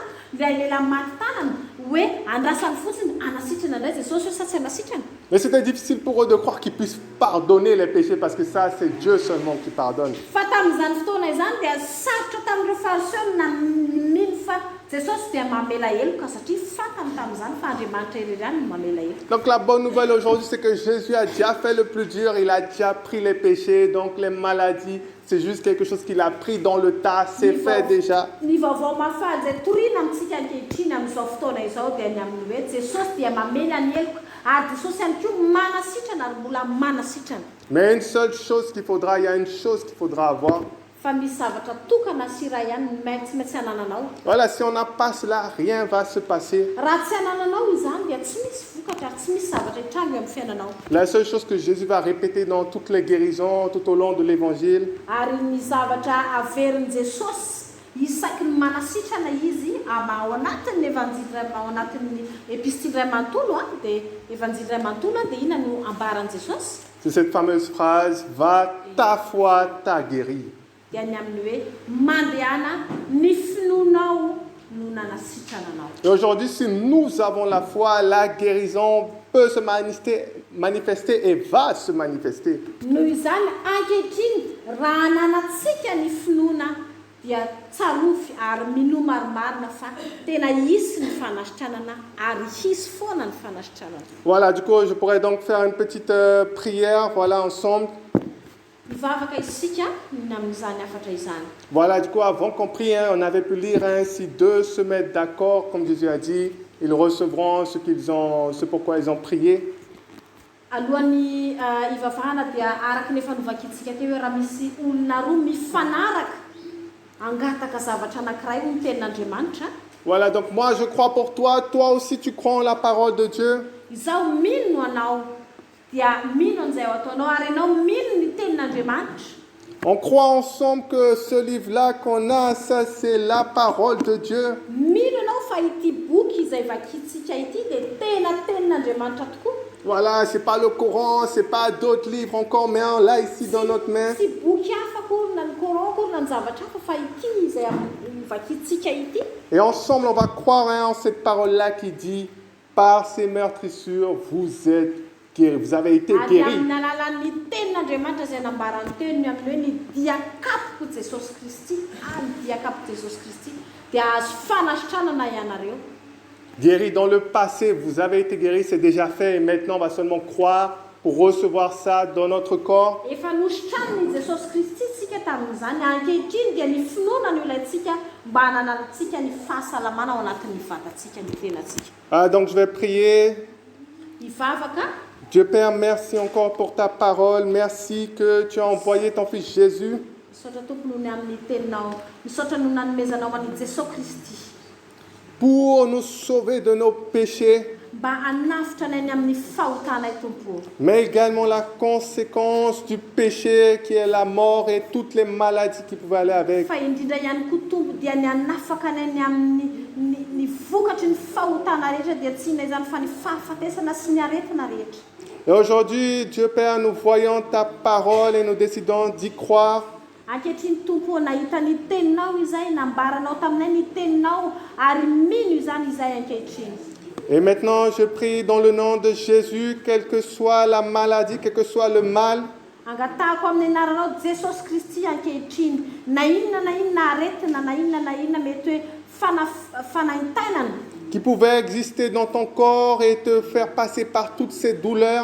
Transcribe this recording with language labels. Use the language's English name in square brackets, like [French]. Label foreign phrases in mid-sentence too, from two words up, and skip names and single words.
[Malagasy] ilay lehilahy maty tanana hoe andrasany fotsiny anasitrana indray Jesosy hoe sa tsy anasitrana. [French] Mais c'était difficile pour eux de croire qu'ils puissent pardonner les péchés parce que ça, c'est Dieu seulement qui pardonne. [Malagasy] Fa tamin'izany fotoana izany dia sarotra tamin'ireo fariseo na mino fa Jesosy dia mamela heloka satria fantany tamin'izany fa Andriamanitra irery ihany no mamela heloka. [French] Donc la bonne nouvelle aujourd'hui, c'est que Jésus a déjà fait le plus dur, il a déjà pris les péchés, donc les maladies, c'est juste quelque chose qu'il a pris dans le tas, c'est fait déjà. [Malagasy] Ny vaovao mafaly zay torina amintsika ankehitriny amin'izao fotoana izao dia ny amin'ny hoe Jesosy dia mamela ny heloka ary Jesosy ihany koa manasitrana ary mbola manasitrana. [French] Mais une seule chose qu'il faudra, il y a une chose qu'il faudra avoir. [Malagasy] Fa misy zavatra tokana sy raha ihany tsy maintsy hanananao. [French] Voilà, si on n'a pas cela, rien va se passer. [Malagasy] Raha tsy hanananao izany dia tsy misy vokatra ary tsy misy zavatra hitrango amin'ny fiainanao. [French] La seule chose que Jésus va répéter dans toutes les guérisons, tout au long de l'évangile, [Malagasy] Ary ny zavatra averin'i Jesosy isaky ny manasitrana izy ao anatin'ny evanjily ao anatin'ny epistily iray manontolo dia evanjily iray manontolo dia ina no ambaran'i Jesosy? [French] c'est cette fameuse phrase « Va, ta foi t'a guéri ». [Malagasy] Dia ny amin'ny hoe mandehana ny finoanao no nanasitrana anao. [French] Et aujourd'hui, si nous avons la foi, la guérison peut se manifester et va se manifester. [Malagasy] Noho izany ankehitriny raha ananatsika ny finoana dia tsarofy ary mino marimarina fa tena hisy ny fanasitranana ary hisy foana ny fanasitranana. [French] Voilà, du coup, je pourrais donc faire une petite prière, voilà, ensemble. [Malagasy] Mivavaka isika amin'izany afatra izany. [French] Voilà, du coup, avant qu'on prie, on avait pu lire, si deux se mettent d'accord, comme Jésus a dit, ils recevront ce pourquoi ils ont prié. [Malagasy] Alohan'ny ivavahana dia araka ny efa novakitsika teo hoe raha misy olona roa mifanaraka angataka zavatra anankiray ho ny tenin'Andriamanitra. [French] Voilà, donc moi je crois pour toi, toi aussi tu crois en la parole de Dieu. [Malagasy] Izaho mino anao dia mino an'izay ao ataonao ary ianao mino ny tenin'Andriamanitra. [French] On croit ensemble que ce livre-là qu'on a, ça c'est la parole de Dieu. [Malagasy] Mino anao fa ity boky izay vakitsika ity dia tena tenin'Andriamanitra tokoa. [French] Voilà, c'est pas le Coran, c'est pas d'autres livres encore, mais on l'a ici dans notre main. [Malagasy] Sy boky hafa akory na ny Coran akory na ny zavatra hafa fa ity izay vakitsika ity. [French] Et ensemble, on va croire en cette parole-là qui dit, par ces meurtrissures, vous êtes guéris, vous avez été guéris. [Malagasy] Ary amin'ny alalan'ny tenin'Andriamanitra izay nambarany teo ny amin'ny hoe ny diakapoko Jesosy Kristy ary diakapoko Jesosy Kristy dia azo fanasitranana ianareo. [French] Guéris dans le passé, vous avez été guéris, c'est déjà fait, et maintenant on va seulement croire pour recevoir ça dans notre corps. [Malagasy] Efa nositraniny Jesosy Kristy tsika tamin'izany ankehitriny dia ny finoana ny ilayntsika mba hananantsika ny fahasalamana ao anatin'ny vatantsika ny tenatsika. [French] Donc je vais prier. [Malagasy] Ivavaka. [French] Dieu Père, merci encore pour ta parole. Merci que tu as envoyé ton Fils Jésus. [Malagasy] Misaotra tompony ny amin'ny teninao, misaotra no nanomezanao an'i Jesosy Kristy. [French] Pour nous sauver de nos péchés, [Malagasy] Mba hanafitra anay ny amin'ny fahotanay Tompo. [French] mais également la conséquence du péché qui est la mort et toutes les maladies qui pouvaient aller avec. [Malagasy] Fa indrindra ihany koa Tompo dia ny hanafaka anay ny amin'ny ny vokatry ny fahotana rehetra dia tsy inona izany fa ny fahafatesana sy ny aretina rehetra. [French] Et aujourd'hui, Dieu Père, nous voyons ta parole et nous décidons d'y croire. [Malagasy] Ankehitriny Tompo nahita ny teninao izay nambaranao taminay ny teninao ary mino izany izay ankehitriny. [French] Et maintenant, je prie dans le nom de Jésus, quelle que soit la maladie, quel que soit le mal, [Malagasy] Angatahako amin'ny anaranao Jesosy Kristy ankehitriny na inona aretina na inona mety hoe fanaintainana [French] qui pouvait exister dans ton corps et te faire passer par toutes ces douleurs.